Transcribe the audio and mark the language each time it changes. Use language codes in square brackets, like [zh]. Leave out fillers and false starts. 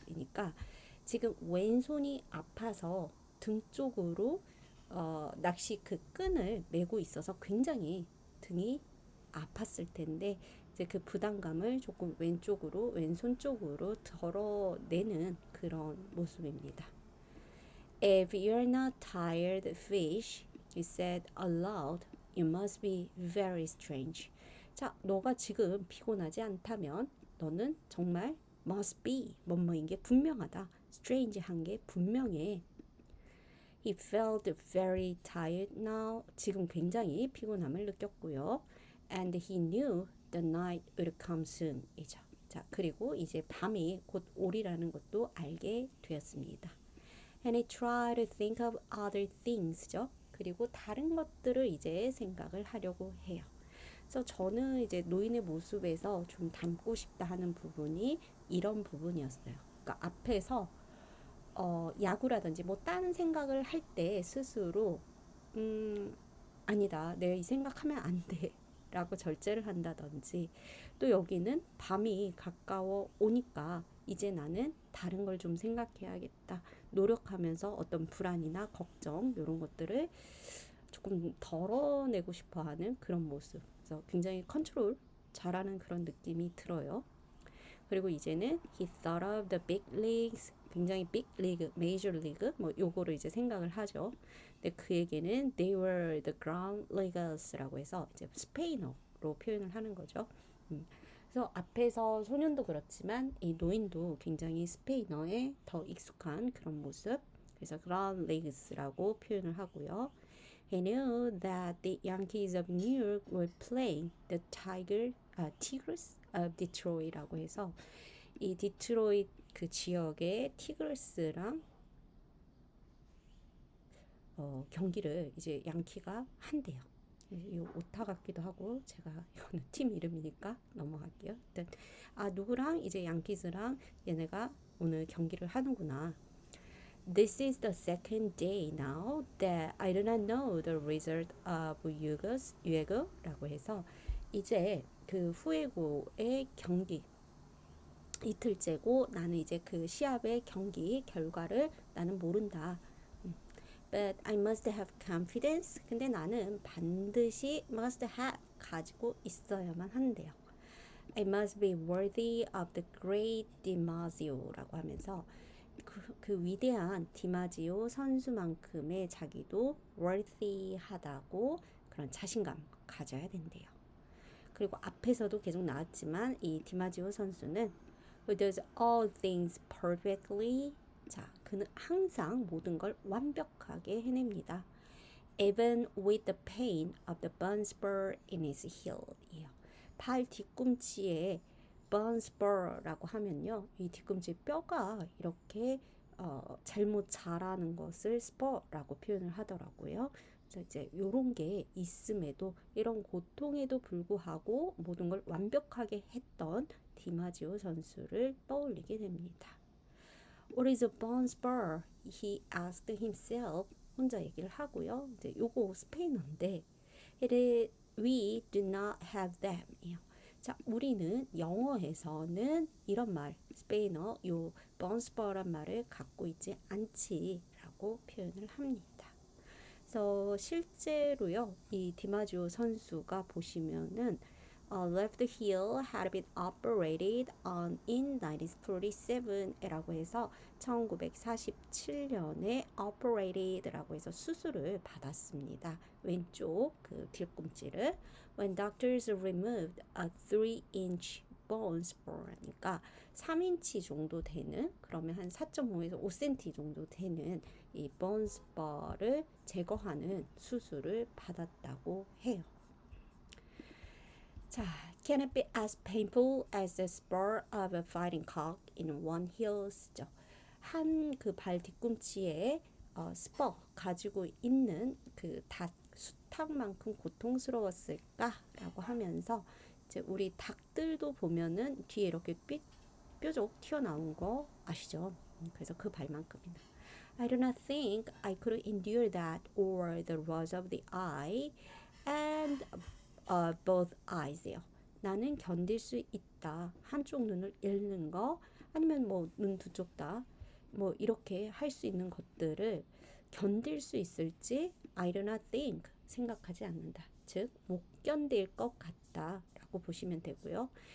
[ko] 이니까 지금 왼손이 아파서 등 쪽으로 낚시 그 끈을 메고 있어서 굉장히 등이 아팠을 텐데 이제 그 부담감을 조금 왼쪽으로 왼손 쪽으로 덜어내는 그런 모습입니다. [en] If you're not tired fish, he said aloud, you must be very strange. [ko] 자, 너가 지금 피곤하지 않다면 너는 정말 [en] must be [ko] 뭐뭐인 게 분명하다. strange한 게 분명해. [en] He felt very tired now. [ko] 지금 굉장히 피곤함을 느꼈고요. [en] And he knew the night would come soon. [ko] 이죠. 자, 그리고 이제 밤이 곧 오리라는 것도 알게 되었습니다. [en] And he tried to think of other things죠. [ko] 그리고 다른 것들을 이제 생각을 하려고 해요. 그래서 저는 이제 노인의 모습에서 좀 닮고 싶다 하는 부분이 이런 부분이었어요. 그러니까 앞에서 야구라든지 뭐 다른 생각을 할 때 스스로 아니다. 내가 이 생각하면 안 돼. 라고 절제를 한다든지 또 여기는 밤이 가까워 오니까 이제 나는 다른 걸 좀 생각해야겠다. 노력하면서 어떤 불안이나 걱정 이런 것들을 조금 덜어내고 싶어 하는 그런 모습. 그래서 굉장히 컨트롤 잘하는 그런 느낌이 들어요. 그리고 이제는 [en] he thought of the big leagues. [ko] 굉장히 big league, major league 뭐 요거를 이제 생각을 하죠. 근데 그에게는 [en] they were the ground leaguers [ko] 라고 해서 이제 스페인어로 표현을 하는 거죠. 그래서 앞에서 소년도 그렇지만 이 노인도 굉장히 스페인어에 더 익숙한 그런 모습. 그래서 ground leagues라고 표현을 하고요. [en] He knew that the Yankees of New York were playing the Tigers of Detroit [ko] 라고 해서 이 디트로이트 그 지역의 티그스랑 경기를 이제 양키가 한대요. 이 오타 같기도 하고 제가 이거는 팀 이름이니까 넘어갈게요. 일단 누구랑 이제 양키즈랑 얘네가 오늘 경기를 하는구나. [en] This is the second day now that I do not know the result of [ko] 유에고라고 해서 이제 그 후에고의 경기 이틀째고 나는 이제 그 시합의 경기 결과를 나는 모른다. [en] But I must have confidence. [ko] 근데 나는 반드시 [en] must have [ko] 가지고 있어야만 한대요. [en] I must be worthy of the great DiMaggio [ko] 라고 하면서 그 위대한 디마지오 선수만큼의 자기도 worthy하다고 그런 자신감 가져야 된대요. 그리고 앞에서도 계속 나왔지만 이 디마지오 선수는 [en] who does all things perfectly. [ko] 자, 그는 항상 모든 걸 완벽하게 해냅니다. [en] Even with the pain of the burn spur in his heel. [ko] 발 뒤꿈치에 burn spur라고 하면요. 이 뒤꿈치 뼈가 이렇게 잘못 자라는 것을 spur라고 표현을 하더라고요. 그래서 이제 이런 게 있음에도 이런 고통에도 불구하고 모든 걸 완벽하게 했던 디마지오 선수를 떠올리게 됩니다. [en] What is a burn spur? He asked himself. [ko] 혼자 얘기를 하고요. 이제 요거 스페인어인데 [en] we do not have them. [ko] 자, 우리는 영어에서는 이런 말, 스페인어 요 burn spur란 말을 갖고 있지 않지라고 표현을 합니다. 그래서 실제로요, 이 디마지오 선수가 보시면은 [en] left heel had been operated on in 1947 [ko] 라고 해서 1947년에 operated라고 해서 수술을 받았습니다. 왼쪽 그 뒤꿈치를 [en] when doctors removed a 3-inch bone spur [ko] 니까 3인치 정도 되는 그러면 한 4.5에서 5cm 정도 되는 이 bone spur를 제거하는 수술을 받았다고 해요. [en] 자, can it be as painful as the spur of a fighting cock in one heels죠. [ko] 한 그 발 뒤꿈치에 스퍼 가지고 있는 그 수탉만큼 고통스러웠을까라고 하면서 이제 우리 닭들도 보면은 뒤에 이렇게 뾰족 튀어나온 거 아시죠? 그래서 그 발만큼이나. [en] I do not think I could endure that or the loss of the eye and both eyes요. [ko] 나는 견딜 수 있다. 한쪽 눈을 잃는 거 아니면 뭐 눈 두 쪽 다 뭐 이렇게 할 수 있는 것들을 견딜 수 있을지 [en] I do not think [ko] 생각하지 않는다. 즉 못 견딜 것 같다라고 보시면 되고요.